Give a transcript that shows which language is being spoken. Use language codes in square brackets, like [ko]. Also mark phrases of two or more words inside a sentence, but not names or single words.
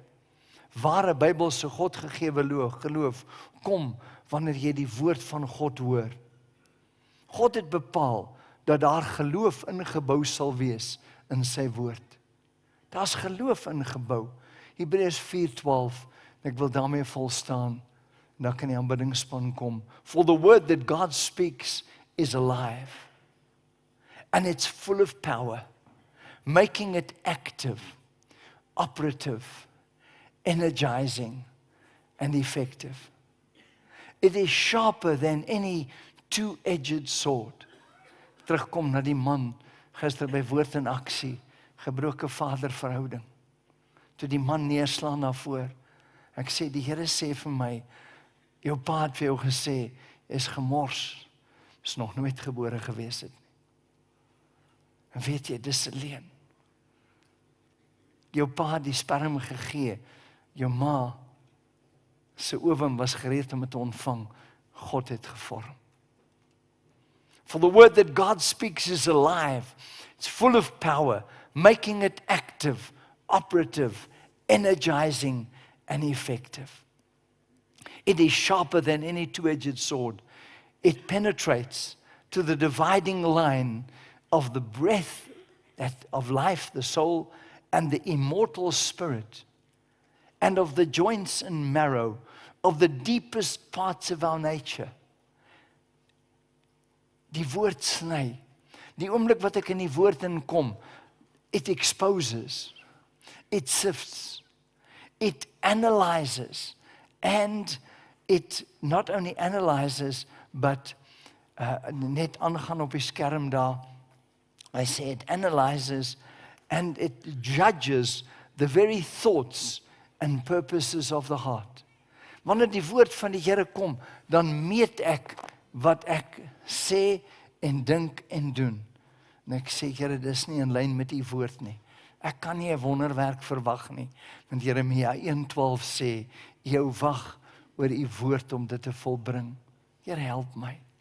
[af] Ware Bybelse God gegewe geloof kom wanneer jy die woord van God hoor. God het bepaal dat daar geloof ingebou sal wees in sy woord. Daar's geloof ingebou. Hebreërs 4:12, ek wil daarmee volstaan. Dan kan die aanbiddingspan kom. [en] For the word that God speaks is alive. And it's full of power, making it active, operative, energizing, and effective. It is sharper than any two-edged sword. [af] Terugkom na die man, gister by Woord in Aksie, gebroke vaderverhouding. Toe die man neerslaan na voor, ek sê, die Here sê vir my, jou pa het vir jou gesê, is gemors, is nog nooit gebore gewees het. En weet jy, dis 'n leuen. Jou pa het die sperm gegee, jou ma se oom was gereed om dit te ontvang, God het gevorm. [en] For the word that God speaks is alive, it's full of power, making it active, operative, energizing, and effective. It is sharper than any two-edged sword. It penetrates to the dividing line of the breath of life, the soul, and the immortal spirit, and of the joints and marrow, of the deepest parts of our nature. [af] Die woord sny. Die oomblik wat ek in die woord inkom, [en] it exposes, it sifts, it analyzes, and it not only analyzes, but [af] net aangaan op die skerm daar, hy sê [en] it analyzes, and it judges the very thoughts and purposes of the heart. [af] Wanneer die woord van die Here kom, dan meet ek wat ek sê en dink en doen. En ek sê, Here, dis nie in lyn met u woord nie. Ek kan nie 'n wonderwerk verwag nie. Want Jeremia 1:12 sê, jou wag oor u woord om dit te volbring.